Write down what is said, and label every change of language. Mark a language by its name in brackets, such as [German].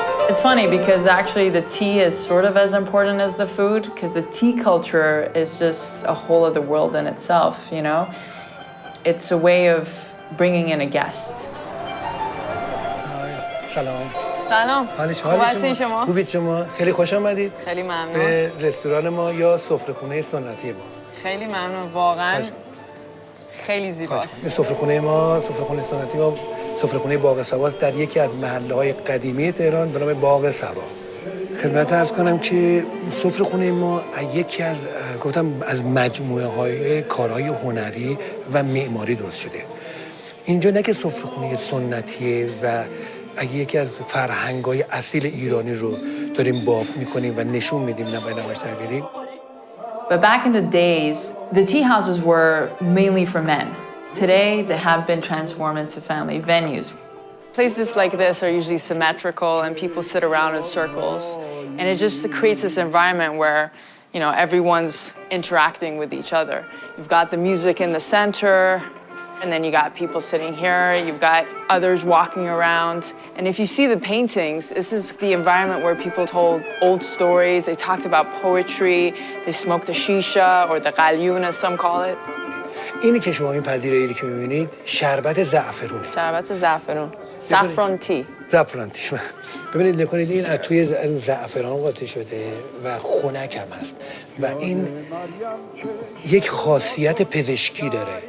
[English] It's funny because actually the tea is sort of as important as the food, because the tea culture is just a whole other world in itself, you know? It's a way of bringing in a guest. [Persian] سلام. سلام. حالش خوب هستین شما؟ خوبید شما؟ خیلی خوش آمدید. خیلی ممنون. به رستوران ما یا سفره‌خونه سنتی ما. خیلی ممنون. واقعا خیلی زیباست. این سفره‌خونه ما، سفره‌خونه سنتی ما، سفره‌خونه باغ صباست در یکی از محله‌های قدیمی تهران به نام باغ صبا. خدمت عرض کنم که سفره‌خونه ما یکی از گفتم از مجموعه‌های کارهای هنری و معماری درست شده. اینجا نه که سفره‌خونه سنتیه و یکی از فرهنگ‌های اصیل ایرانی رو داریم باب می‌کنیم و نشون میدیم نمایش در بیاریم. [English] But back in the days, the tea houses were mainly for men. Today, they have been transformed into family venues. Places like this are usually symmetrical and people sit around in circles. And it just creates this environment where, you know, everyone's interacting with each other. You've got the music in the center, and then you got people sitting here, you've got others walking around. And if you see the paintings, this is the environment where people told old stories, they talked about poetry, they smoked the shisha or the qalyun as some call it. [Persian] اینی که شما این پذیرایی که می‌بینید شربت زعفرونه. شربت زعفرون. [English] Saffron tea. [Persian] زعفران تی. ببینید نکنید این از توی زعفران قاطی شده و خنک هم هست و این یک خاصیت پزشکی داره.